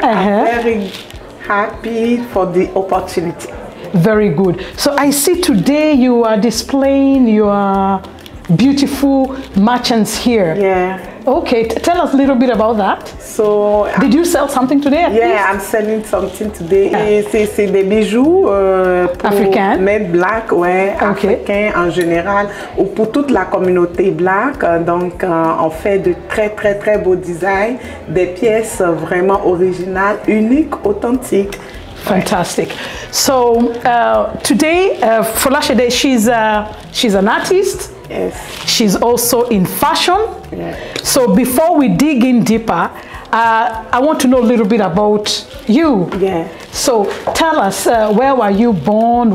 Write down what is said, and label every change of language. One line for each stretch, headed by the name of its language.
English: I'm very happy for the opportunity. Very good. So I see today you are displaying your beautiful merchants here. Yeah. Okay, tell us a little bit about that. So, did you sell something today? Yeah, I'm selling something today.
French: C'est des bijoux africains,
English: made black,
French: ouais, africains en général, ou pour toute la communauté black. Donc, on fait de très beaux designs, des pièces vraiment originales, uniques, authentiques.
English: Fantastic. So today, Folashade, she's an artist. Yes. She's also in fashion. Yeah. So before we dig in deeper, I want to know a little bit about you. Yeah. So tell us, where were you born?